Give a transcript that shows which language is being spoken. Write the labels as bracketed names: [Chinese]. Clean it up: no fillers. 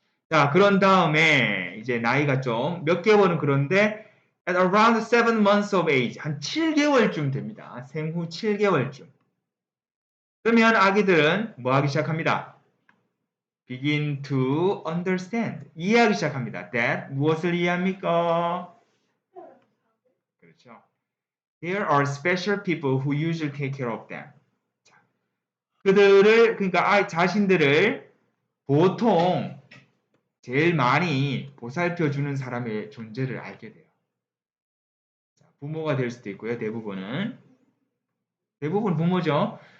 [Korean] 자, 그런 다음에 이제 나이가 좀 몇 개월은 그런데 [English] at around 7 months of age [Korean] 한 7개월쯤 됩니다. 생후 7개월쯤. 그러면 아기들은 뭐 하기 시작합니다. [English] begin to understand. [Korean] 이해하기 시작합니다. that 무엇을 이해합니까? 그렇죠. [English] There are special people who usually take care of them. [Korean] 자, 그들을 그러니까 자신들을 보통 제일 많이 보살펴 주는 사람의 존재를 알게 돼요. 자, 부모가 될 수도 있고요. 대부분 부모죠.